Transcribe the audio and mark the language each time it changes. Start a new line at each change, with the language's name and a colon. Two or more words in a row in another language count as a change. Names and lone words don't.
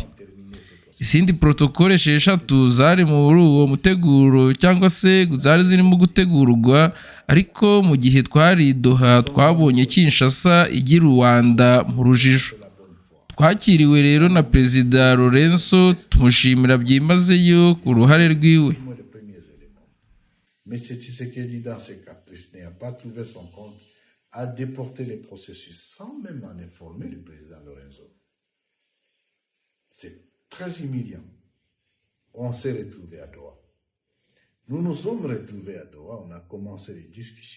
Rundi: Izindi protokole 6 zari muri uwo muteguro, cyangwa se zari zirimo gutegurwa, ariko mu gihe twari i Doha twabonye Kinshasa igira Rwanda mu rujijo. Twakiriwe rero na Perezida Lorenzo, tumushimira byimazeyo ku ruhare rwiwe.
French: Mais Tshisekedi, dans ce caprice, n'a pas trouvé son compte à déporter les processus sans même en informer le président Lorenzo. C'est très humiliant. On s'est retrouvés à Doha. Nous nous sommes retrouvés à Doha, on a commencé les discussions.